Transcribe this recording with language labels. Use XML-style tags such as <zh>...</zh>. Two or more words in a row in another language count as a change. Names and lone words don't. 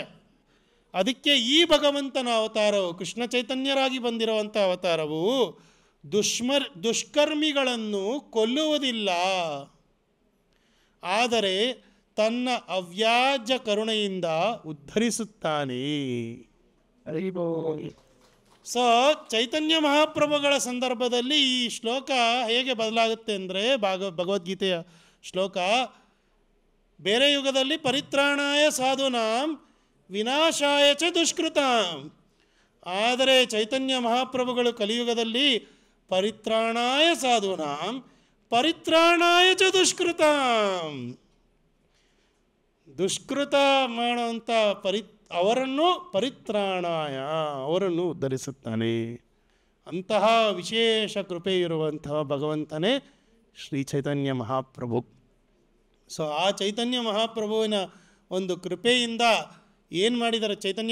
<kn>ಅದಕ್ಕೆ ಈ ಭಗವಂತನ ಅವತಾರವು, ಕೃಷ್ಣ ಚೈತನ್ಯರಾಗಿ ಬಂದಿರುವಂಥ ಅವತಾರವು ದುಷ್ಕರ್ಮಿಗಳನ್ನು ಕೊಲ್ಲುವುದಿಲ್ಲ, ಆದರೆ ತನ್ನ ಅವ್ಯಾಜ್ಯ ಕರುಣೆಯಿಂದ ಉದ್ಧರಿಸುತ್ತಾನೆ. ಸೊ ಚೈತನ್ಯ ಮಹಾಪ್ರಭುಗಳ ಸಂದರ್ಭದಲ್ಲಿ ಈ ಶ್ಲೋಕ ಹೇಗೆ ಬದಲಾಗುತ್ತೆ ಅಂದರೆ, ಭಗವದ್ಗೀತೆಯ ಶ್ಲೋಕ, ಬೇರೆ ಯುಗದಲ್ಲಿ</kn> <sa>ಪರಿತ್ರಾಣಾಯ ಸಾಧೂನಾಂ ವಿನಾಶಾಯ ಚ ದುಷ್ಕೃತಾಂ,</sa> <kn>ಆದರೆ ಚೈತನ್ಯ ಮಹಾಪ್ರಭುಗಳು ಕಲಿಯುಗದಲ್ಲಿ</kn> <sa>ಪರಿತ್ರಾಣಾಯ ಸಾಧೂನಾಂ ಪರಿತ್ರಾಣಾಯ ಚ ದುಷ್ಕೃತಾಂ,</sa> <kn>ದುಷ್ಕೃತ ಮಾಡುವಂಥ ಅವರನ್ನು ಪರಿತ್ರಾಣಾಯ, ಅವರನ್ನು ಉದ್ಧರಿಸುತ್ತಾನೆ. ಅಂತಹ ವಿಶೇಷ ಕೃಪೆ ಇರುವಂತಹ ಭಗವಂತನೇ ಶ್ರೀ ಚೈತನ್ಯ ಮಹಾಪ್ರಭು. ಸೊ ಆ ಚೈತನ್ಯ ಮಹಾಪ್ರಭುವಿನ ಒಂದು ಕೃಪೆಯಿಂದ ಏನು ಮಾಡಿದ್ದಾರೆ, ಚೈತನ್ಯ</kn>